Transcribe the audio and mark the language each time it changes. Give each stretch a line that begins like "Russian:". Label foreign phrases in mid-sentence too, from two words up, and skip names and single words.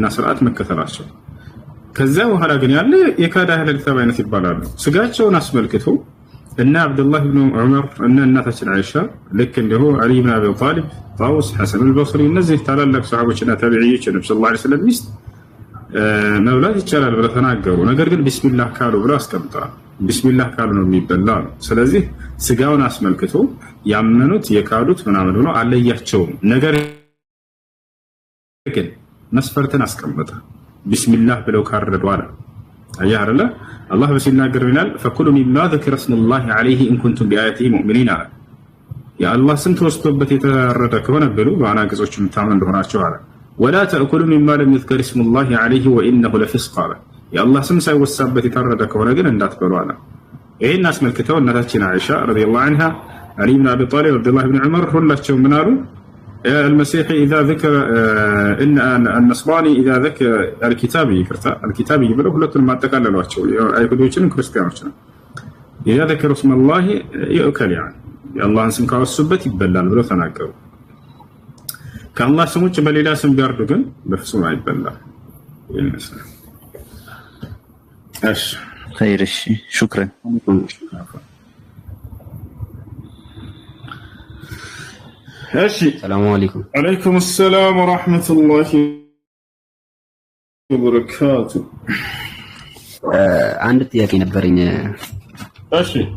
Amharic: ስርዓት መከተላቸው። ከዚያ በኋላ ግን ያለ የካዳ
Arabic: أهل الكتاب
Amharic: አይነት ይባላሉ። ስጋቸውን አስመልክቶ እና አብዱላህ ኢብኑ ዑመር እና እናታችን አይሻ ልክ እንዲሁ አሊ ኢብኑ አቢ ጣሊብ፣ ጣውስ፣ ሐሰን አልበስሪ እነዚህ ታላላቅ ሰሃቦችና ታቢዒዎች ነብዩ
Arabic: صلى الله عليه وسلم
Amharic: ሚስት መብላት ይቻላል ብለው ተናገሩ። ነገር ግን ቢስሚላህ ካሉ ብለው አስቀምጠዋል። ቢስሚላህ ካሉ ነው የሚበላ ነው። ስለዚህ ስጋውን አስመልክቶ ያመኑት የካዱት ምናምን ብለው አለያቸውም። ነገር ግን መስፈርትን አስቀመጠ። ቢስሚላህ ብለው ካረዱ አለ አያህ አይደለ አላህ በሲናገር ይላል
Arabic: فكلوا مما ذكر اسم الله عليه إن كنتم بآياته مؤمنين
Amharic: አለ። የአላህ ስም ተወስቶበት የተረደ ከሆነ ብሉ በአናቅጾች የምታምኑ እንደሆናችሁ አለ።
Arabic: ولا تأكلوا مما لم يذكر اسم الله عليه وإنه لفسق
Amharic: አለ። የአላህ ስም ሳይወሳበት የተረደ ከሆነ ግን እንዳትበሉ አለ። ይሄን አስመልክተው እናታችን አይሻ
Arabic: رضي الله عنها፣
Amharic: አሊ ኢብኑ አቢ ጣሊብ፣ አብዱላህ ኢብኑ ዑመር ሁላቸው ምን አሉ?
Arabic: المسيح إذا ذكر إن النصراني إذا ذكر الكتابي يبلغ
Amharic: ሁለቱን ማጠቃለሏቸው አይሁዶችንም ክርስቲያኖችንም
Arabic: إذا ذكر اسم الله يؤكل يعني
Amharic: የአላህን ስም ካወሱበት ይበላል ብለው ተናገሩ። ከአላህ ስም ውጭ በሌላ ስም ቢያርዱ ግን በፍጹም አይበላም። ይመስላል። እሺ
Arabic: خير شكرا
Amharic: እሺ
Arabic: سلام عليكم። وعليكم السلام ورحمة الله وبركاته።
Amharic: አንድ ጥያቄ ነበረኝ። እሺ